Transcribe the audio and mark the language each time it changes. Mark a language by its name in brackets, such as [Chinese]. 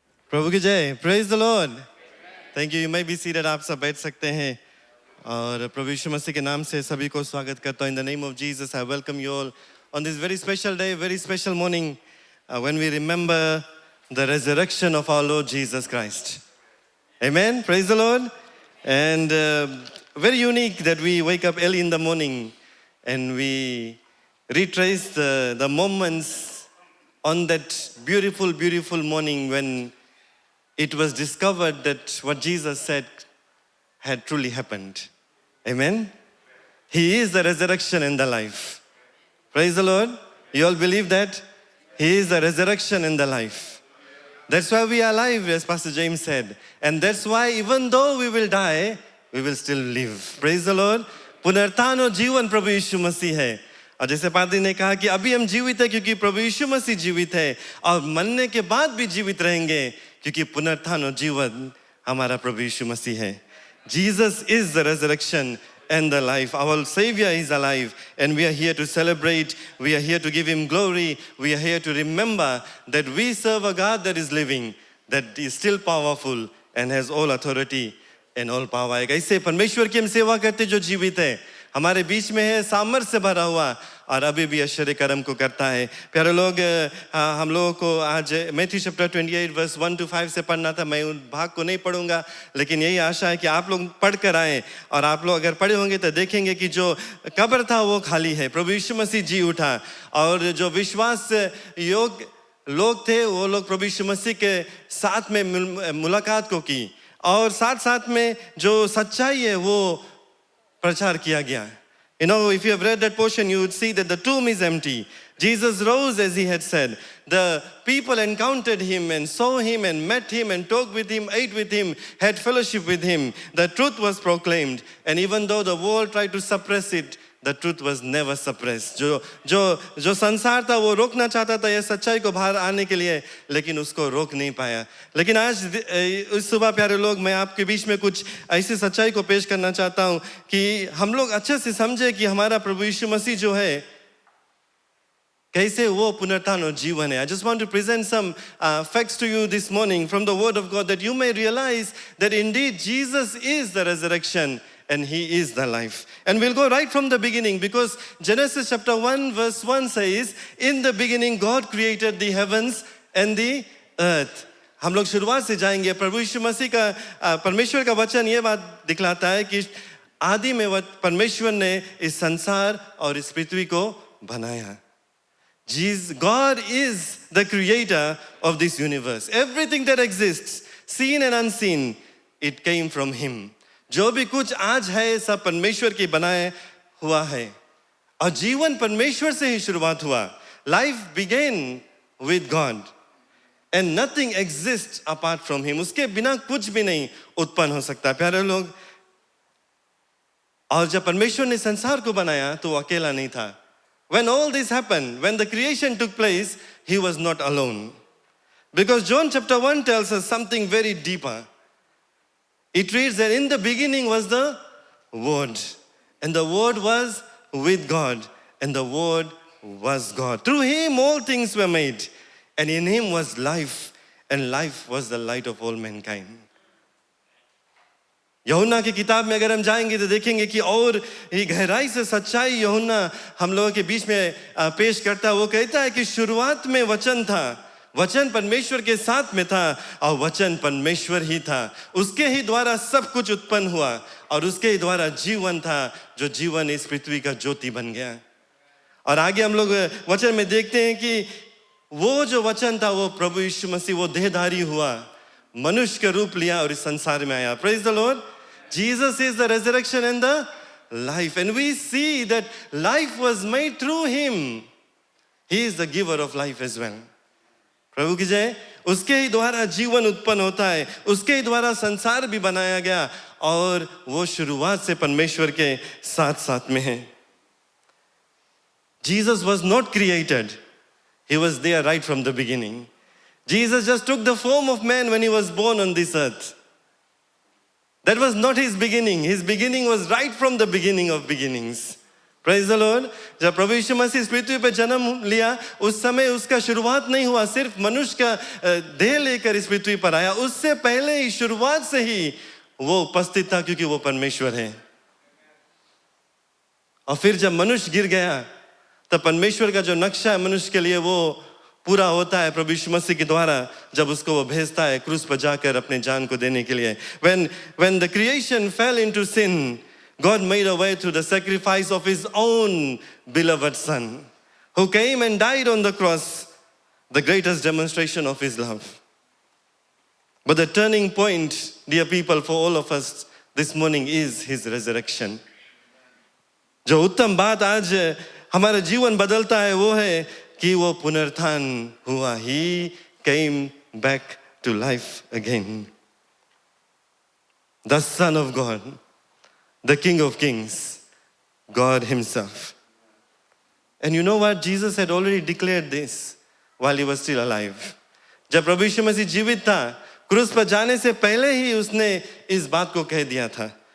[Hindi] प्रभु की जय, [English] Praise the Lord. Thank you, you may be seated, [Hindi] आप सब बैठ सकते हैं। और प्रभु यीशु मसीह के नाम से सभी को स्वागत करता हूँ। [English] In the name of Jesus I welcome you all on this very special day, very special morning, when we remember the resurrection of our Lord Jesus Christ. Amen, praise the Lord. And very unique that we wake up early in the morning and we retrace the moments on that beautiful, beautiful morning when it was discovered that what Jesus said had truly happened. Amen. He is the resurrection and the life. Praise the Lord. You all believe that? He is the resurrection and the life. That's why we are alive, as Pastor James said. And that's why even though we will die, we will still live. Praise the Lord. [Hindi] पुनरुत्थान और जीवन प्रभु यीशु मसीह है। और जैसे पादरी ने कहा कि अभी हम जीवित हैं क्योंकि प्रभु यीशु मसीह जीवित है, और मरने के बाद भी जीवित रहेंगे क्योंकि पुनरुत्थान और जीवन हमारा प्रभु यीशु मसीह है। [English] Jesus is the resurrection and the life. Our Savior is alive, and we are here to celebrate. We are here to give Him glory. We are here to remember that we serve a God that is living, that is still powerful and has all authority and all power. [Hindi] एक ऐसे परमेश्वर की हम सेवा करते जो जीवित है, हमारे बीच में है, सामर्थ्य से भरा हुआ, और अभी भी आश्चर्य कर्म को करता है। प्यारे लोग, हम लोगों को आज मैथ्यू चैप्टर 28 वर्स 1 to 5 से पढ़ना था। मैं उन भाग को नहीं पढ़ूंगा, लेकिन यही आशा है कि आप लोग पढ़ कर आए, और आप लोग अगर पढ़े होंगे तो देखेंगे कि जो कब्र था वो खाली है, प्रभु यीशु मसीह जी उठा, और जो विश्वास योग लोग थे वो लोग प्रभु यीशु मसीह के साथ में मुलाकात को की, और साथ साथ में जो सच्चाई है वो प्रचार किया गया. [English] You know, if you have read that portion, you would see that the tomb is empty. Jesus rose as he had said. The people encountered him and saw him and met him and talked with him, ate with him, had fellowship with him. The truth was proclaimed. And even though the world tried to suppress it, the truth was never suppressed. [Hindi] जो संसार था वो रोकना चाहता था ये सच्चाई को बाहर आने के लिए, लेकिन उसको रोक नहीं पाया. लेकिन आज इस सुबह प्यारे लोग, मैं आपके बीच में कुछ ऐसी सच्चाई को पेश करना चाहता हूँ कि हम लोग अच्छे से समझे कि हमारा प्रभु यीशु मसीह जो है कैसे वो पुनरुत्थान और जीवन है. [English] I just want to present some facts to you this morning from the word of God that you may realize that indeed Jesus is the resurrection and he is the life. And we'll go right from the beginning because Genesis chapter 1 verse 1 says, in the beginning God created the heavens and the earth. [Hindi] हम लोग शुरुआत से जाएंगे. प्रभु यीशु मसीह का परमेश्वर का वचन ये बात दिखलाता है कि आदि में परमेश्वर ने इस संसार और इस पृथ्वी को बनाया. [English] God is the creator of this universe. Everything that exists, seen and unseen, it came from him. [Hindi] जो भी कुछ आज है सब परमेश्वर की बनाए हुआ है और जीवन परमेश्वर से ही शुरुआत हुआ. [English] Life began with God and nothing exists apart from him. [Hindi] उसके बिना कुछ भी नहीं उत्पन्न हो सकता. प्यारे लोग, और जब परमेश्वर ने संसार को बनाया तो वो अकेला नहीं था. [English] When all this happened, when the creation took place, he was not alone. Because John chapter 1 tells us something very deeper. It reads that in the beginning was the Word, and the Word was with God, and the Word was God. Through him all things were made, and in him was life, and life was the light of all mankind. [Hindi] यूहन्ना की किताब में अगर हम जाएंगे तो देखेंगे कि और ये गहराई से सच्चाई यूहन्ना हम लोगों के बीच में पेश करता है. वो कहता है कि शुरुआत में वचन था, वचन परमेश्वर के साथ में था और वचन परमेश्वर ही था. उसके ही द्वारा सब कुछ उत्पन्न हुआ और उसके ही द्वारा जीवन था, जो जीवन इस पृथ्वी का ज्योति बन गया. और आगे हम लोग वचन में देखते हैं कि वो जो वचन था वो प्रभु यीशु मसीह वो देहधारी हुआ, मनुष्य का रूप लिया और इस संसार में आया. [English] Praise the Lord. Jesus is the resurrection and the life, and we see that life was made through him. He is the giver of life as well. [Hindi] प्रभु की जय. उसके ही द्वारा जीवन उत्पन्न होता है, उसके ही द्वारा संसार भी बनाया गया और वो शुरुआत से परमेश्वर के साथ साथ में है. [English] Jesus was not created. He was there right from the beginning. Jesus just took the form of man when he was born on this earth. That was not his beginning. His beginning was right from the beginning of beginnings. Praise the Lord. [Hindi] जब प्रभु यीशु मसीह इस पृथ्वी पे जन्म लिया उस समय उसका शुरुआत नहीं हुआ सिर्फ मनुष्य का देह लेकर इस पृथ्वी पर आया. उससे पहले ही शुरुआत से ही वो उपस्थित था क्योंकि वो परमेश्वर है. और फिर जब मनुष्य गिर गया तब परमेश्वर का जो नक्शा है मनुष्य के लिए वो पूरा होता है प्रभु यीशु मसीह के द्वारा जब उसको वो भेजता है क्रूस पर जाकर अपने जान को देने के लिए. [English] When the creation fell into sin, God made a way through the sacrifice of his own beloved son who came and died on the cross, the greatest demonstration of his love. But the turning point, dear people, for all of us this morning is his resurrection. [Hindi] जो उत्तम बात आज हमारा जीवन बदलता है वो है कि वो पुनरुत्थान हुआ. [English] He came back to life again. The Son of God, the King of Kings, God himself. And you know what? Jesus had already declared this while he was still alive. [Hindi] जब प्रभु यीशु मसीह जीवित था क्रूस पर जाने से पहले ही उसने इस बात को कह दिया था.